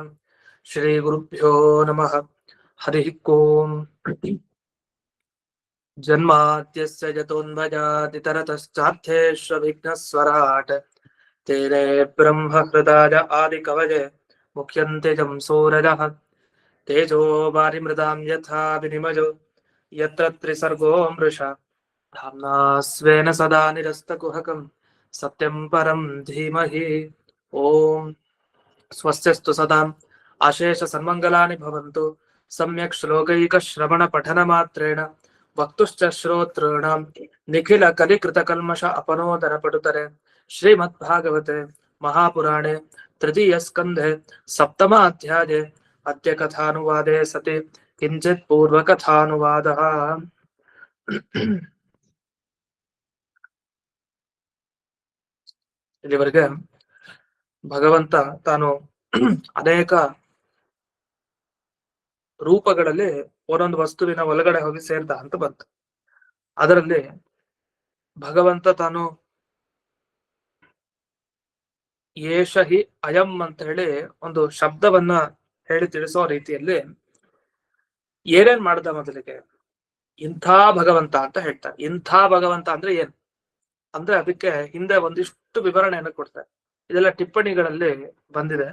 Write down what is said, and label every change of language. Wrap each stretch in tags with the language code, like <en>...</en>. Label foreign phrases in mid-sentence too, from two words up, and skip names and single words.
<sa>ಶ್ರೀ ಗುರುಭ್ಯೋ ನಮಃ. ಹರಿ ಓಂ. ಜನ್ಮಾದ್ಯಸ್ಯ ಯತೋನ್ಮಜಾದಿತರತಶ್ಚಾರ್ಥೇಷ್ವವಿಘ್ನಸ್ವರಾಟ್ ತೇನೇ ಬ್ರಹ್ಮ ಹೃದಾಯ ಆದಿಕವಯೇ ಮುಖ್ಯಂತೆ ಜಂ ಸೂರಜಃ ತೇಜೋ ವಾರಿಮೃದಾಂ ಯಥಾ ವಿನಿಮಯೋ ಯತ್ರ ತ್ರಿಸರ್ಗೋ ಮೃಷಾ ಧಾಮ್ನಾ ಸ್ವೇನ ಸದಾ ನಿರಸ್ತಕುಹಕಂ ಸತ್ಯಂ ಪರಂ ಧೀಮಹಿ. ಓಂ ಸ್ವಸ್ಯಸ್ತು ಸದಾಂ ಆಶೇಷ ಸನ್ಮಂಗಲಾನಿ ಭವಂತು. ಸಮ್ಯಕ್ ಶ್ಲೋಕೈಕ ಶ್ರವಣ ಪಠನ ಮಾತ್ರೇಣ ವಕ್ತುಶ್ಚ ಶ್ರೋತॄಣಾಂ ನಿಖಿಲ ಕಲಿಕೃತ ಕಲ್ಮಷ ಅಪನೋದನ ಪಟುತರೆ. ಶ್ರೀಮದ್ ಭಾಗವತೆ ಮಹಾಪುರಾಣೆ ತೃತೀಯ ಸ್ಕಂಧೆ ಸಪ್ತಮ ಅಧ್ಯಾಯೇ ಅದ್ಯ ಕಥಾನುವಾದೆ ಸತಿ ಕಿಂಚಿತ್ ಪೂರ್ವ ಕಥಾನುವಾದಃ.</sa> <kn>ಇಲ್ಲಿವರೆಗೆ ಭಗವಂತ ತಾನು ಅನೇಕ ರೂಪಗಳಲ್ಲಿ ಒಂದೊಂದು ವಸ್ತುವಿನ ಒಳಗಡೆ ಹೋಗಿ ಸೇರ್ದ ಅಂತ ಬಂತು. ಅದರಲ್ಲಿ ಭಗವಂತ ತಾನು</kn> <sa>ಏಷ ಹಿ ಅಯಂ</sa> <kn>ಅಂತ ಹೇಳಿ ಒಂದು ಶಬ್ದವನ್ನ ಹೇಳಿ ತಿಳಿಸೋ ರೀತಿಯಲ್ಲಿ ಏನೇನ್ ಮಾಡ್ದ ಮೊದಲಿಗೆ ಇಂಥ ಭಗವಂತ ಅಂತ ಹೇಳ್ತಾರೆ. ಇಂಥ ಭಗವಂತ ಅಂದ್ರೆ ಏನ್ ಅಂದ್ರೆ ಅದಕ್ಕೆ ಹಿಂದೆ ಒಂದಿಷ್ಟು ವಿವರಣೆಯನ್ನು ಕೊಡ್ತಾರೆ. ಇದೆಲ್ಲ ಟಿಪ್ಪಣಿಗಳಲ್ಲಿ ಬಂದಿದೆ.</kn>